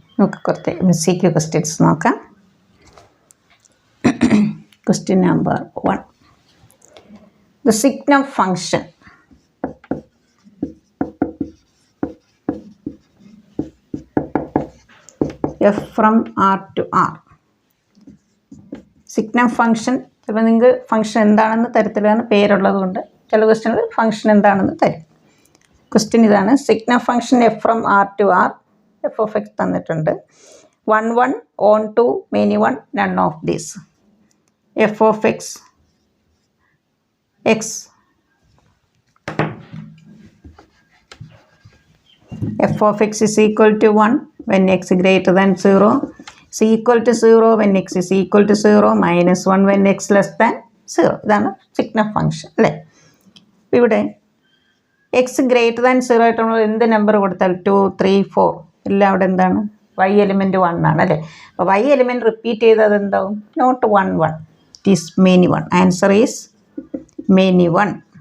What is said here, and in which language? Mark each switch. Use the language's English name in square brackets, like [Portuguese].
[Malayalam] നമുക്ക് കുറച്ച് MCQ questions നോക്കാം. Question number 1. [English] The signum function f from R to R. [Malayalam] Signum function ചിലപ്പോൾ നിങ്ങൾക്ക് ഫംഗ്ഷൻ എന്താണെന്ന് തരത്തിലാണ് പേരുള്ളത് കൊണ്ട് ചില ക്വസ്റ്റ്യനിൽ ഫംഗ്ഷൻ എന്താണെന്ന് തരും. ക്വസ്റ്റ്യൻ ഇതാണ്. [English] Signum function f from R to R f of x തന്നിട്ടുണ്ട്. 1 1 on 2 many 1 none of these. F of x x f of x is equal to 1 when x greater than 0, is equal to 0 when x is equal to 0, minus 1 when x less than 0. [Malayalam] ഇതാണ് signum function അല്ലേ. ഇവിടെ X greater than 0 ആയിട്ട് നമ്മൾ എന്ത് number കൊടുത്താൽ 2 3 4 എല്ലാം അവിടെ എന്താണ് y എലിമെൻറ്റ് 1 ആണ് അല്ലേ. അപ്പോൾ y എലിമെൻറ്റ് റിപ്പീറ്റ് ചെയ്തത് എന്താവും? [English] നോട്ട് 1 1, it is many 1. Answer is many 1.